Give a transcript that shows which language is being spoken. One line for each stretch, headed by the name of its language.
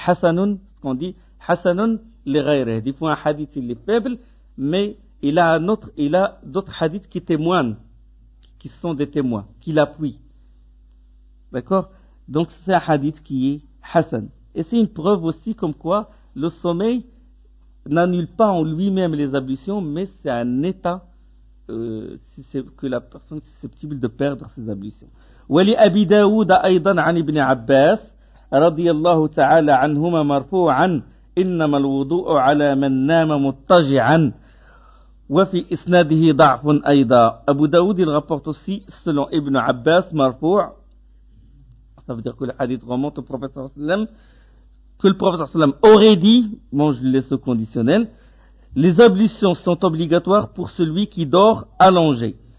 French: Hassanun, ce qu'on dit, Hassanun li ghayrihi. Des fois un hadith il est faible, mais il a d'autres hadiths qui témoignent, qui sont des témoins, qui l'appuient. D'accord? Donc c'est un hadith qui est Hassan. Et c'est une preuve aussi comme quoi le sommeil n'annule pas en lui-même les ablutions, mais c'est un état que la personne est susceptible de perdre ses ablutions.
Arabic: ولأبي داود أيضا عن ابن عباس رضي الله تعالى عنهما مرفوعا إنما الوضوء على من نام مضطجعا وفي إسناده ضعف أيضا.
French: Abu Daoud il rapporte aussi selon Ibn Abbas marfou', ça veut dire que le hadith remonte au prophète sallallahu alayhi wa sallam, que le prophète sallallahu alayhi wa sallam aurait dit, bon je le laisse au conditionnel, les ablutions sont obligatoires pour celui qui dort allongé.